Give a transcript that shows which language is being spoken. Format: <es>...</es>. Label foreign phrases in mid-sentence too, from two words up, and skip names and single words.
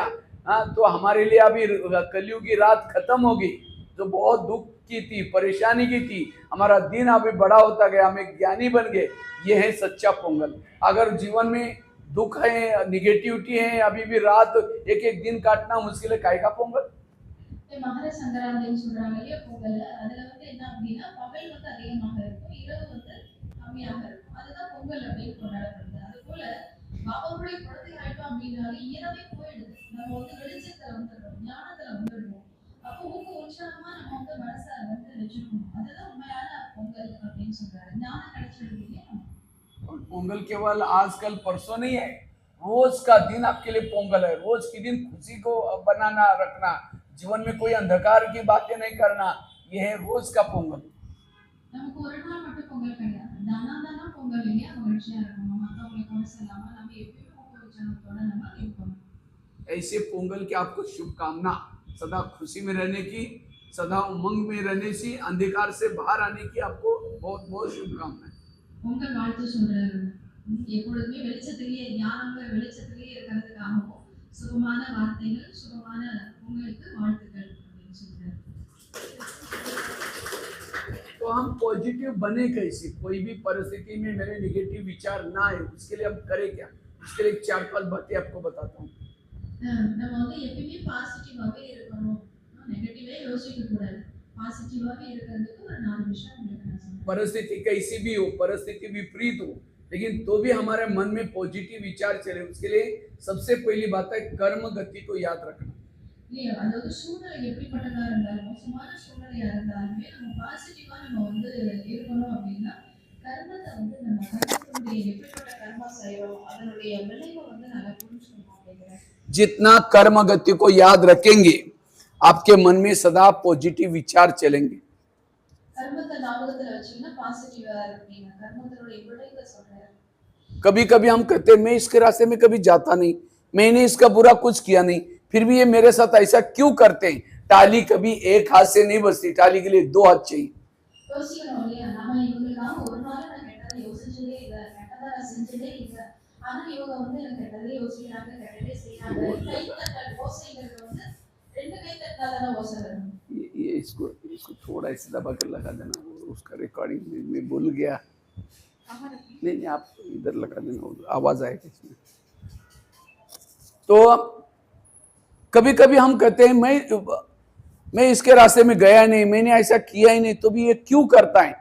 <hi>हाँ, तो हमारे लिए अभी कलयुग की रात खत्म होगी, जो बहुत दुख की थी, परेशानी की थी, हमारा दिन अभी बड़ा होता गया, हम एक ज्ञानी बन गए। ये है सच्चा पोंगल। अगर जीवन में दुख है, निगेटिविटी है, अभी भी रात एक एक दिन काटना मुश्किल है, काय का पोंगल?</hi> <ta>மகர சங்கராந்தின்னு சொல்றாங்க இல்லையா பொங்கல். அதுல வந்து என்ன அப்படின்னா பகல் வந்து அதிகமாக இருக்கும், இரவு வந்து கம்மியாக இருக்கும். அதுதான் பொங்கல் அப்படின்னு கொண்டாடப்படுது. அது போல பாபாவுடைய குழந்தை ஆயிட்டோம் அப்படின்னாலே இரவே போயிடுது. நம்ம வந்து வெளிச்சத்துல வந்துடுறோம், ஞானத்துல வந்துடுவோம். அப்போ ஊக்க உற்சாகமா நம்ம வந்து மனசை வந்து வச்சுக்கணும். அதுதான் உண்மையான பொங்கல் அப்படின்னு சொல்றாரு. ஞானம் கிடைச்சிடுது இல்லையா.</ta> <hi>पोंगल केवल आजकल परसों नहीं है, रोज का दिन आपके लिए पोंगल है। रोज के दिन खुशी को बनाना रखना, जीवन में कोई अंधकार की बातें नहीं करना, यह है रोज का पोंगल।</hi> <ta>நமக்கு ஒரு நாள் மட்டும் பொங்கல் கிடையாது, தானா பொங்கல் இல்லையா. மகிழ்ச்சியா இருக்கணும், மற்றவங்களை கொண்டு செல்லாம நம்ம எப்பயுமே ஊக்க உற்சாகத்தோட நம்ம இருக்கணும்.</ta> <hi>ऐसे पोंगल की आपको शुभकामना, सदा खुशी में रहने की, सदा उमंग में रहने की, अंधकार से बाहर आने की आपको बहुत बहुत शुभकामनाएं।</hi> <ta>பொங்கல் வாழ்த்து சொல்றாரு. எப்பொழுதுமே வெளிச்சத்திலேயே, ஞானங்கிற வெளிச்சத்திலேயே இருக்கிறதுக்காகவும் சுகமான வார்த்தைகள், சுகமான உங்களுக்கு வாழ்த்துக்கள் அப்படின்னு சொல்றாரு.</ta> <hi>तो हम पॉजिटिव बने कैसे? कोई भी परिस्थिति में मेरे निगेटिव विचार ना आए, उसके लिए हम करें क्या? उसके लिए 4-5 बातें आपको बताता हूँ।</hi> <ta>நம்ம வந்து எப்பயுமே பாசிட்டிவாவே இருக்கணும், நெகட்டிவே யோசிக்க கூடாது. பாசிட்டிவாவே இருக்கிறதுக்கு ஒரு 4 விஷயம் உங்களுக்கு நான் சொல்றேன்.</ta> <hi>परिस्थिति कैसी भी हो, परिस्थिति विपरीत हो, लेकिन तो भी हमारे मन में पॉजिटिव विचार चले, उसके लिए सबसे पहली बात है कर्म गति को याद रखना।</hi> <ta>இல்லையா, அதாவது சூழ்நிலை எப்படிப்பட்டதா இருந்தாலும், மோசமான சூழ்நிலையா இருந்தாலுமே நம்ம பாசிட்டிவா நம்ம வந்து இருக்கணும் அப்படின்னா கர்மத்தை வந்து நம்ம கர்மத்தினுடைய எப்படிப்பட்ட கர்மா செய்யறோம் அதனுடைய விளைவை வந்து நல்லா புரிஞ்சுக்கணும் அப்படிங்கிறேன்.</ta> <hi>जितना कर्म गति को याद रखेंगे, आपके मन में सदा पॉजिटिव विचार चलेंगे।</hi> <ta>கர்மத்தை ஞாபகத்துல வச்சீங்கன்னா பாசிட்டிவா இருப்பீங்க. கர்மத்தினுடைய விளைவை சொல்றேன்.</ta> <hi>कभी कभी हम कहते हैं मैं इसके रास्ते में कभी जाता नहीं, मैंने इसका बुरा कुछ किया नहीं, फिर भी ये मेरे साथ ऐसा क्यों करते हैं? टाली कभी एक हाथ से नहीं बचती, टाली के लिए 2 हाथ चाहिए।</hi> <ta>யோசிக்கணும் இல்லையா, நம்ம இவங்களுக்காக ஒரு நாள் நான் கெட்டதை யோசிச்சதே இல்லை, கெட்டதை நான் செஞ்சதே இல்லை, ஆனா இவங்க வந்து எனக்கு கெட்டதே யோசிக்கிறாங்க, கெட்டதே செய்யறாங்க. கை தட்டல் ஓசைங்கிறது வந்து 2 கை தட்டாதான ஓசை வரும்.</ta> <hi>ये इसको थोड़ा ऐसे दबा कर लगा देना, उसका रिकॉर्डिंग में भूल गया। नहीं, आप इधर लगा देना, आवाज आएगी इसमें। तो कभी कभी हम कहते हैं मैं इसके रास्ते में गया नहीं, मैंने ऐसा किया ही नहीं, तो भी ये क्यों करता है?</hi>